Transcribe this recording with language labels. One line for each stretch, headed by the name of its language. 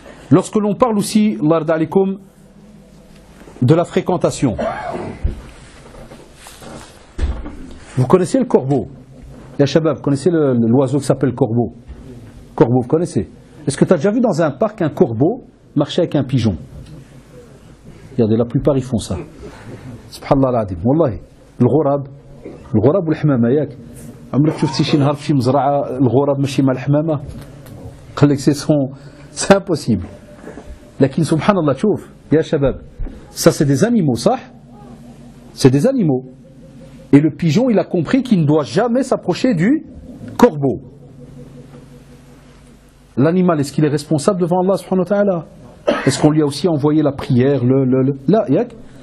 French: Lorsque l'on parle aussi, de la fréquentation, vous connaissez le corbeau?
Arabic: Ya Shabab,
French: vous connaissez l'oiseau qui s'appelle corbeau? Corbeau, vous connaissez? Est-ce que tu as déjà vu dans un parc un corbeau marcher avec un pigeon? Regardez, la plupart ils font ça.
Arabic: Subhanallah al-adim. Wallahi. الغراب والحمامة ياك عمرك شفتي شي نهار في شي مزرعة الغراب ماشي مع الحمامة؟ قال لك
French: c'est impossible.
Arabic: لكن subhanallah شوف يا شباب,
French: ça c'est des animaux, ça? C'est des animaux. Et le pigeon, il a compris qu'il ne doit jamais s'approcher du corbeau. L'animal, est-ce qu'il est responsable devant Allah
Arabic: subhanahu wa ta'ala?
French: Est-ce qu'on lui a aussi envoyé la prière, là, yak?